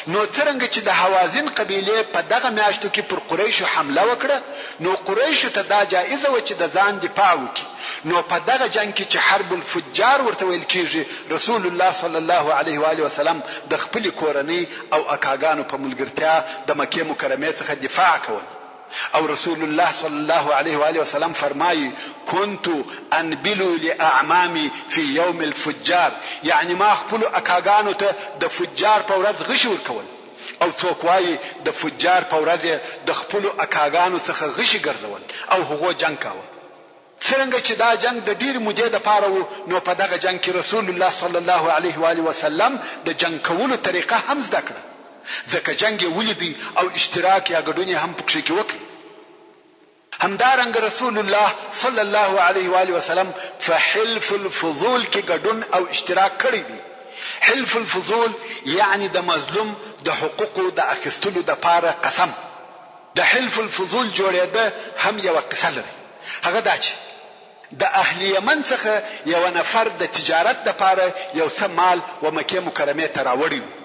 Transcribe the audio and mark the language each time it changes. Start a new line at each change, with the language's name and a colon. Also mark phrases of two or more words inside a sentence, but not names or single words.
Pashto: نو څرنګه چې د حوازن قبیله په دغه میاشتو کې پر قریشو حمله وکړه نو قریشو ته دا جایزه و چې د ځان دفاع وکړي نو په دغه جنگ کې چې حرب الفجار ورته ویل کیږي رسول الله
Arabic: صلی الله علیه و آله وسلم
Pashto: د خپل کورنۍ او اکاګانو په ملګرتیا د مکه مکرمه څخه دفاع کول او رسول الله صلی
Arabic: الله علیه و آله وسلم
Pashto: فرمایي
Arabic: كنت انبلو لاعمامي في يوم الفجار
Pashto: یعنی ما خپل اکاګانو ته د فجار په ورځ غشي ورکول او څوک وایي د فجار په ورځ د خپل اکاګانو څخه غشي ګرځول او هغه جنگ کاوه څنګه چې دا جنگ د ډیر مودې د پاره وو نو په دغه جنگ کې رسول الله
Arabic: صلی الله علیه و آله وسلم
Pashto: د جنگ کولو طریقه هم زده کړه ځکه جنگ ولیدي او اشتراک یا ګډون هم پکې کې وکړي همدارنګ رسول الله
Arabic: صلی الله علیه و آله وسلم
Pashto: فحلف الفضول کې ګډون او اشتراک کړی دی حلف الفضول یعنی د مظلوم د حقوقو د اخیستلو د پاره قسم د حلف الفضول جوړېده هم یو قصه لري هغه دا چې د اهل یمن څخه یو نفر د تجارت د پاره یو څه مال و مکه مکرمه ته راوړی